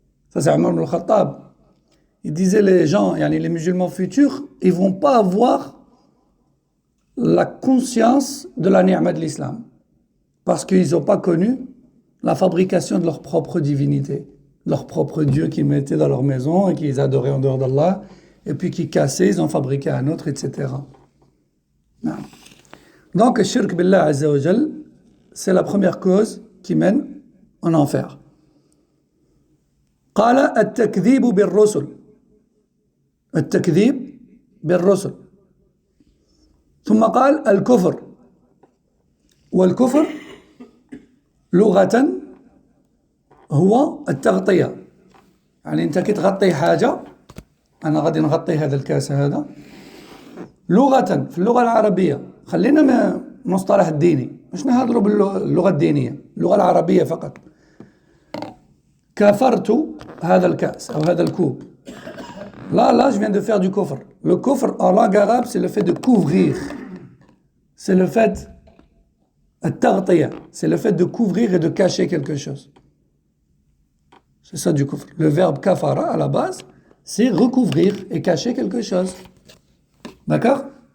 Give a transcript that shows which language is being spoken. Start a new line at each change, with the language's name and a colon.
French: Ça c'est Omar ibn al-Khattab. Il disait les gens, les musulmans futurs, ils vont pas avoir la conscience de la ni'ma de l'islam parce qu'ils n'ont pas connu la fabrication de leur propre divinité, leur propre Dieu qu'ils mettaient dans leur maison et qu'ils adoraient en dehors d'Allah, et puis qu'ils cassaient, ils en fabriquaient un autre, etc. Non. Donc, le shirk billah azza wa jal, c'est la première cause qui mène en enfer.
Arabic: قال التكذيب بالرسل التكذيب بالرسل ثم قال الكفر والكفر لغة هو التغطية أنت كي تغطي حاجة أنا غادي نغطي هذا الكاس هذا لغة في اللغة العربية خلينا من المصطلح الديني مش نهضروا باللغة الدينية اللغة العربية فقط كفرت هذا الكاس أو هذا الكوب
French: Là, je viens de faire du kufr. Le kufr, en langue arabe, c'est le fait de couvrir. C'est le fait, c'est le fait de couvrir et de cacher quelque chose. C'est ça du kufr. Le verbe kafara, à la base, c'est recouvrir et cacher quelque chose. D'accord?